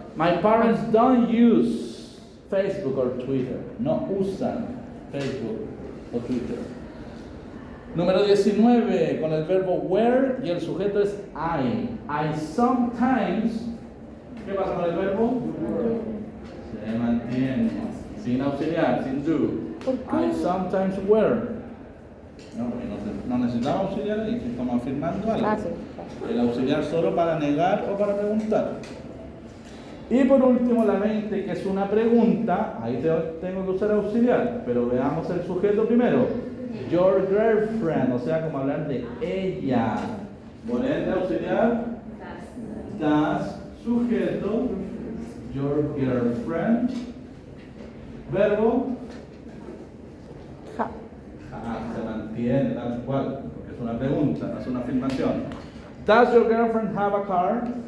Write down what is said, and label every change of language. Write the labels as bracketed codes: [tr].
[en] My parents don't use Facebook or Twitter. [es] No usan Facebook o Twitter. Número 19, con el verbo wear y el sujeto es I. [en] I sometimes. [es] ¿Qué pasa con el verbo? Se mantiene. Sin auxiliar, sin do. [en] I sometimes wear. [es] No, porque no necesitamos auxiliar ahí, si estamos afirmando algo. Ah, sí. El auxiliar solo para negar o para preguntar. Y por último, la 20, que es una pregunta, ahí tengo que usar auxiliar, pero veamos el sujeto primero. [en] Your girlfriend, [es] o sea, como hablar de ella. Poner auxiliar, das, sujeto, [en] your girlfriend, [es] verbo, Ja. se mantiene tal cual, porque es una pregunta, no es una afirmación. [en] Does your girlfriend have a car?